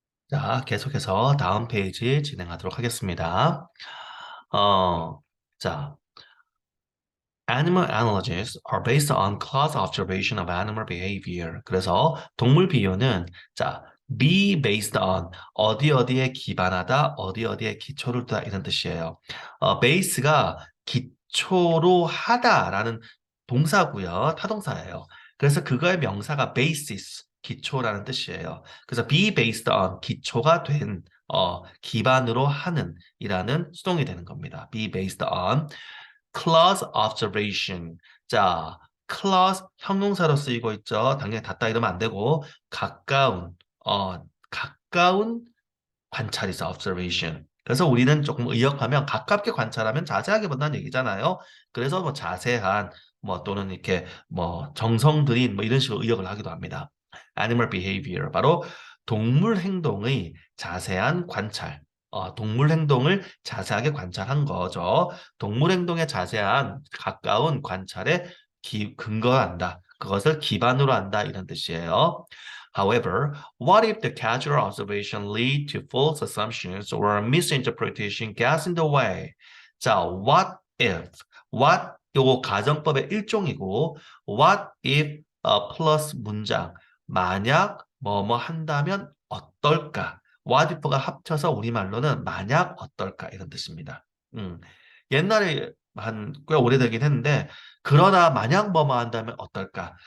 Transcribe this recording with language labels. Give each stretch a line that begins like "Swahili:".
Korean: 자, 계속해서 다음 페이지 진행하도록 하겠습니다.
English: 어, 자, Animal analogies are based on close observation of animal behavior.
Korean: 그래서 동물 비유는 자,
English: be based on
Korean: 어디 어디에 기반하다, 어디 어디에 기초를 두다 이런 뜻이에요. base가 기초로 하다라는 동사고요, 타동사예요. 그래서 그거의 명사가 basis, 기초라는 뜻이에요. 그래서
English: be based on
Korean: 기초가 된 기반으로 하는 이라는 수동이 되는 겁니다.
English: be based on close observation.
Korean: 자, close 형용사로 쓰이고 있죠. 당연히 닿다 이러면 안 되고 가까운 가까운 관찰이죠.
English: observation.
Korean: 그래서 우리는 조금 의역하면 가깝게 관찰하면 자세하게 본다는 얘기잖아요. 그래서 뭐 자세한 뭐 또는 이렇게 뭐 정성 들인 뭐 이런 식으로 의역을 하기도 합니다.
English: animal behavior
Korean: 바로 동물 행동의 자세한 관찰. 동물 행동을 자세하게 관찰한 거죠. 동물 행동의 자세한 가까운 관찰에 근거한다. 그것을 기반으로 한다 이런 뜻이에요.
English: However, what if the casual observation lead to false assumptions or misinterpretation gets in the way? 자, what if?
Korean: what 요거 가정법의 일종이고 what if 플러스 문장 만약 뭐뭐 한다면 어떨까? what if가 합쳐서 우리말로는 만약 어떨까 이런 뜻입니다. 옛날에 한 꽤 오래되긴 했는데 그러나 만약 뭐뭐 한다면 어떨까?